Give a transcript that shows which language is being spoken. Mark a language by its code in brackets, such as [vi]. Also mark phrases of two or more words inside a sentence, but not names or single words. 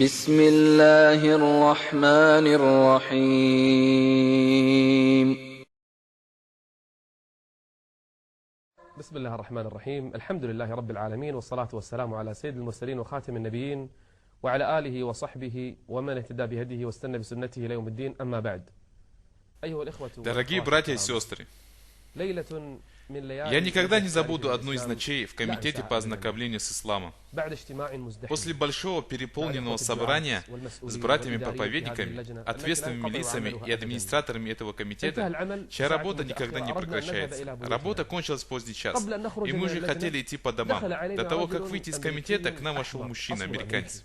[ar] بسم الله الرحمن الرحيم. بسم الله الرحمن الرحيم. الحمد لله رب العالمين، والصلاة والسلام على سيد المرسلين وخاتم النبيين وعلى آله وصحبه ومن اهتدى بهديه واستنى بسنته إلى يوم الدين. أما بعد، أيها الإخوة [ru] Дорогие братья и сестры, [ar] ليلة من [ru] я [ar] ليالي [ru] никогда не забуду одну из ночей в Комитете по ознакомлению с исламом. [ar] بعد اجتماع مزدحم [ru] После большого переполненного собрания с братьями-проповедниками, ответственными лицами и администраторами этого комитета, чья работа никогда не прекращается. Работа кончилась в поздний час, и мы уже хотели идти по домам. До того, как выйти из комитета, к нам вошел мужчина, американец.